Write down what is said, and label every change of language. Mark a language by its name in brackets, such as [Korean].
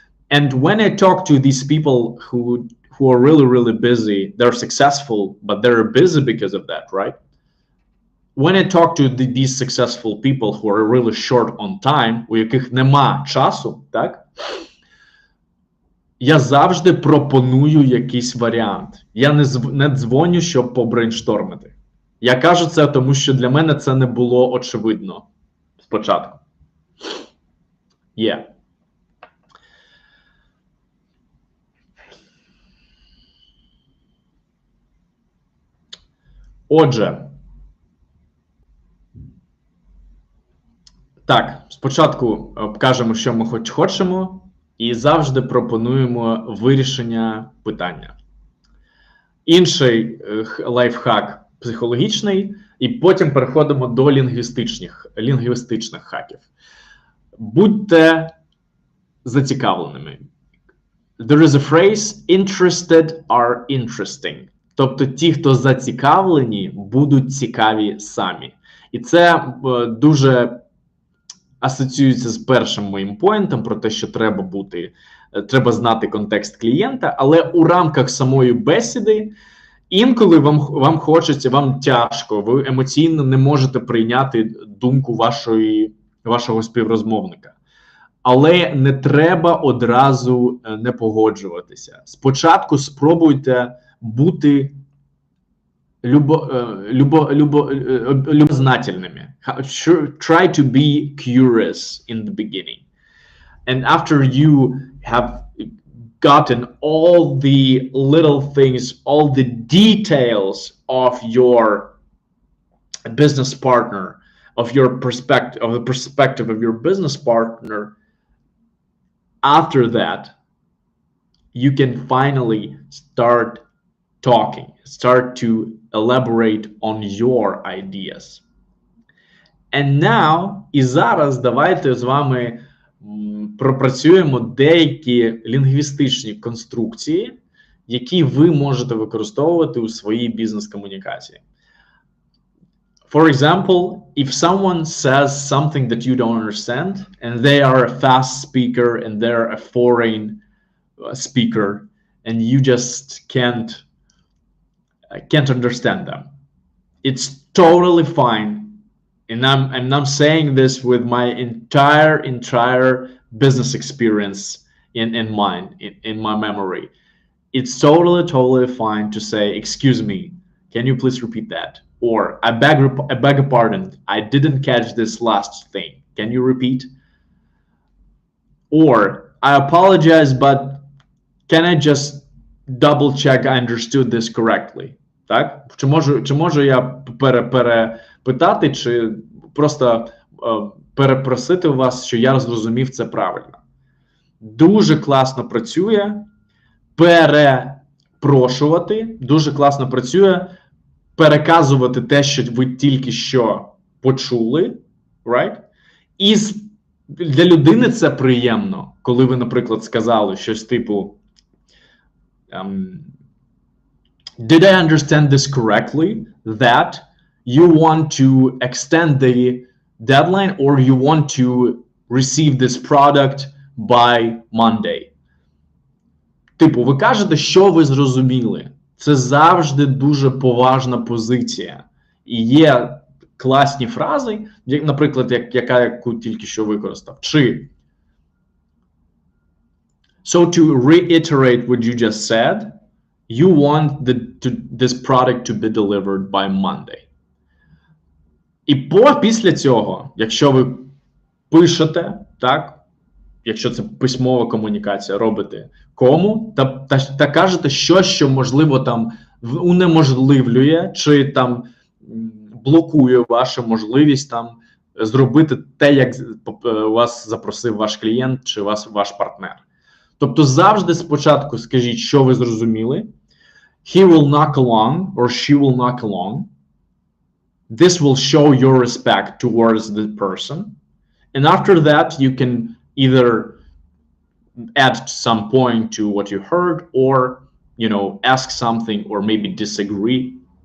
[English] And when I talk to these people who are really, really busy, they're successful, but they're busy because of that, right? When I talk to these successful people who are really short on time, [Ukrainian] у яких нема часу, так? Я завжди пропоную якийсь варіант. Я не дзвоню, щоб побрейнштормити. Я кажу це, тому що для мене це не було очевидно спочатку. Є. Отже, Так, спочатку кажемо, що ми хочемо, і завжди пропонуємо вирішення питання. Інший лайфхак психологічний, і потім переходимо до лінгвістичних хаків. Будьте зацікавленими. [English] There is a phrase, interested are interesting. [Ukrainian] Тобто ті, хто зацікавлені, будуть цікаві самі. І це дуже асоціюється з першим моїм поінтом про те, що треба знати контекст клієнта, але у рамках самої бесіди інколи вам хочеться, вам тяжко, ви емоційно не можете прийняти думку вашого співрозмовника. Але не треба одразу не погоджуватися. Спочатку спробуйте бути любознательними. [English] Try to be curious in the beginning. And after you have gotten all the little things, all the details of your business partner, of the perspective of your business partner, after that, you can finally start talking, start to elaborate on your ideas. And now, [Ukrainian] і зараз давайте з вами пропрацюємо деякі лінгвістичні конструкції, які ви можете використовувати у своїй бізнес-комунікації. [English] For example, if someone says something that you don't understand, and they are a fast speaker and they're a foreign speaker, and you just can't understand them, it's totally fine. And I'm saying this with my entire business experience in mind, in my memory. It's totally fine to say, excuse me, can you please repeat that? Or I beg your pardon, I didn't catch this last thing. Can you repeat? Or I apologize, but can I just double check I understood this correctly? [Ukrainian] Так? Чи можу я перепитати, чи просто перепросити у вас, що я зрозумів це правильно? Дуже класно працює перепрошувати, дуже класно працює переказувати те, що ви тільки що почули, [English] right? [Ukrainian] І для людини це приємно, коли ви, наприклад, сказали щось типу [English] Did I understand this correctly? That you want to extend the deadline or you want to receive this product by Monday? [Ukrainian] Типу, ви кажете, що ви зрозуміли. Це завжди дуже поважна позиція. І є класні фрази, наприклад, яку тільки що використав. Чи [English] So to reiterate what you just said, you want this product to be delivered by Monday. [Ukrainian] І після цього, якщо ви пишете, так, якщо це письмова комунікація, робите кому, та кажете щось, що, можливо, там унеможливлює, чи там блокує вашу можливість там зробити те, як вас запросив ваш клієнт чи ваш партнер. Тобто завжди спочатку скажіть, що ви зрозуміли. [English] He will knock along or she will knock along. This will show your respect towards the person. And after that, you can either add some point to what you heard or, you know, ask something or maybe disagree.